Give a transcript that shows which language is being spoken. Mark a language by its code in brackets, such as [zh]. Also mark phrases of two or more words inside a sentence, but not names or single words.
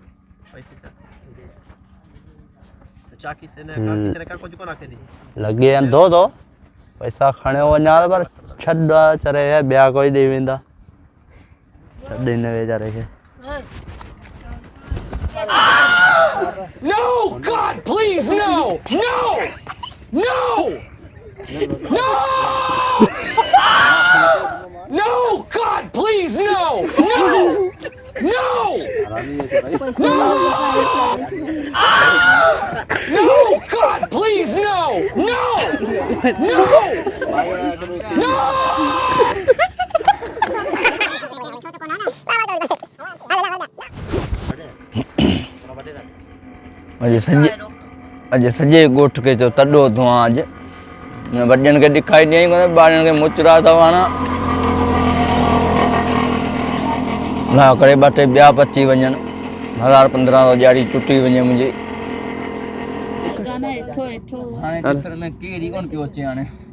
[sd] लगे दो दो पैसा खणियो वञा पर छॾ चरे ॿिया कोई ॾेई वेंदा छॾ हिन वेचारे खे। [en] No, God, please, no, no, no, no, no, God, please, no, no, no, no, no, God, please, no, no, no, no. [sd] अॼु सॼे ॻोठ खे चयो तॾो धुआं अॼु वॾनि खे ॾेखारी ॾियईं कोन्हे ॿारनि खे मुचड़ा अथव हाणे ना करे ॿ टे ॿिया पची वञनि 1000-1500 ॾियारी चुटी वञे मुंहिंजी हाणे चित्र में केरु कोन पियो अचे हाणे